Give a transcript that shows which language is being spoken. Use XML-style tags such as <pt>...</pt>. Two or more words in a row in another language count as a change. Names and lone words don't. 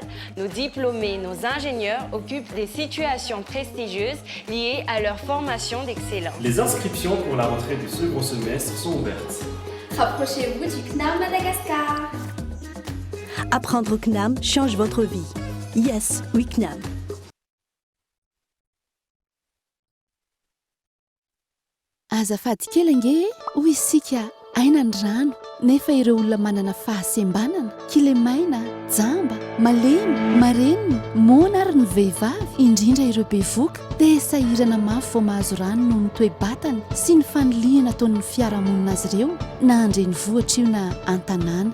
<fr>Nos diplômés, nos ingénieurs occupent des situations prestigieuses liées à leur formation d'excellence. Les inscriptions pour la rentrée du second semestre sont ouvertes. Rapprochez-vous du CNAM Madagascar. Apprendre au CNAM change votre vie. Yes, oui CNAM.</fr> <mg>Azafady kely ange hoy isika aina ny rano nefa ireo olona manana fahasembanana kilemaina jamba malemy mareniny mona ary ny vehivavy indrindra ireo bevoka dia sahirana mafy vao mahazo rano noho ny toe-batana sy ny fanoliana ataon'ny fiarahamonina azy ireo na andrenivohitra io na an-tanàna.</mg>